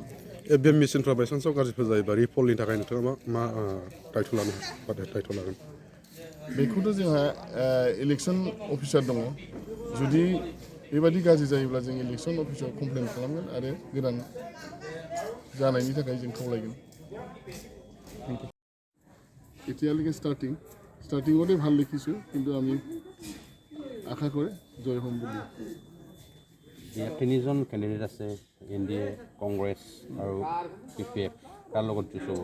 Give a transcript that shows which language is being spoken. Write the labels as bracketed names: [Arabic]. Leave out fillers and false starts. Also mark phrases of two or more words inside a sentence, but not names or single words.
[Bodo] बे मिशनफ्रा बायसान्सआव गाज्रिफोर जायोबा रिपलनि थाखाय नोंथाङा मा दायथ' लागोन बेखौथ' जोंहा इलेक्सन अफिसार दङ जुदि बेबादि गाज्रि जायोब्ला जों इलेक्सन अफिसाव कमप्लेन खालामगोन आरो गोदान जानायनि थाखाय जों खावलायगोन [Assamese] এতিয়ালৈকে ষ্টাৰ্টিঙতে ভাল দেখিছোঁ কিন্তু আমি আশা কৰে জয় হ'ম বুলি তিনিজন কেণ্ডিডেট আছে NDA কংগ্ৰেছ আৰু PPF তাৰ লগত যুঁজ হ'ব